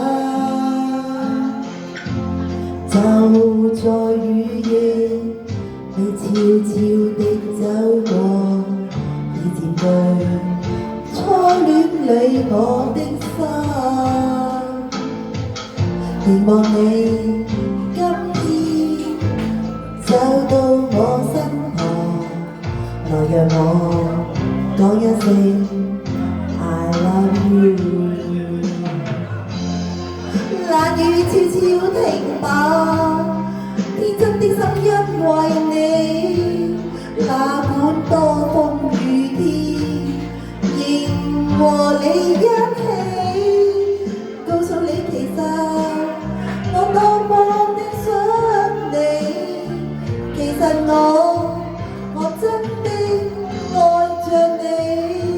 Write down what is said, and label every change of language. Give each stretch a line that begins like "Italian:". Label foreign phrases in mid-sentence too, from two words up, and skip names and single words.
Cantonese: 就在雨夜，你悄悄地走過，已佔據初戀裏我的心，期望你今天走到我身旁，來讓我講一聲
English: I love you。
Cantonese: 冷雨悄悄停吧，天真的心因為你，哪管多風雨天，仍和你一起，告訴你其實我多麼的想你，其實我真的愛着你。